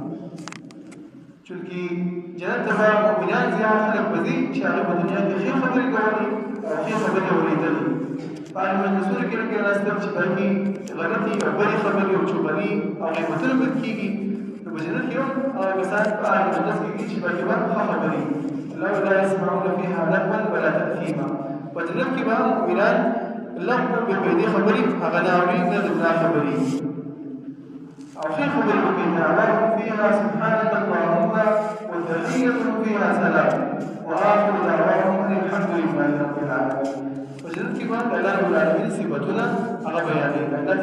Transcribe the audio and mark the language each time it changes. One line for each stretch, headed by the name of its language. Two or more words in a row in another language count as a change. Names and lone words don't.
Pashto: چونکې جنت ته به مؤمنان زیات خلک به ځي چې هغه په دنیا کې ښې خبرې کولې او ښې خبرې اورېدلې په هغه مجلسونو کې لکه راستل چې په هغې غلطې او بدې خبرې او چغلي او غیبتونه بد کېږي نو په جنت کې هم هغه کسان په هغه مجلس کې دي چې په هغې به ښه خبرې الله
Arabic: لا يسمعون فيها لغوا ولا تأثیما
Pashto: په جنت کې به مؤمنان لغو بې فایدې خبرې هغه نه اوري نه د ګناه خبرې أو ښې خبرې وکړي
Arabic: دعواهم فيها سبحانك اللهم وتحيتهم فيها سلام وآخر دعواهم أن الحمد لله رب العالمين.
Pashto: په جنت کې به د الله
Arabic: رب العالمین
Pashto: صفتونه هغه بیانوي